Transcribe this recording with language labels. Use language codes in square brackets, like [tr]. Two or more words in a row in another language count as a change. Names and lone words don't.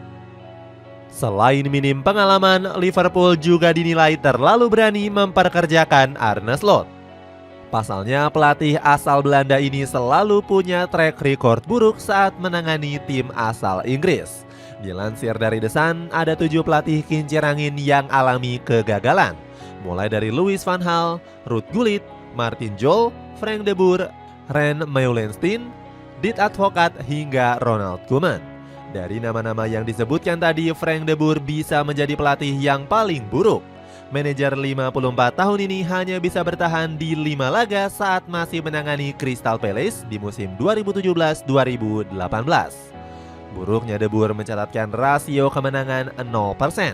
[id] Selain minim pengalaman, Liverpool juga dinilai terlalu berani memperkerjakan Arne Slot. Pasalnya, pelatih asal Belanda ini selalu punya [en] track record [id] buruk saat menangani tim asal Inggris. Dilansir dari The Sun, ada 7 pelatih kincir angin yang alami kegagalan. Mulai dari Louis van Gaal, Ruud Gullit, Martin Jol, Frank de Boer, Ren Meulenstein, Dick Advocaat hingga Ronald Koeman. Dari nama-nama yang disebutkan tadi, Frank de Boer bisa menjadi pelatih yang paling buruk. Manajer 54 tahun ini hanya bisa bertahan di 5 laga saat masih menangani Crystal Palace di musim 2017-2018. Buruknya de Boer mencatatkan rasio kemenangan 0%.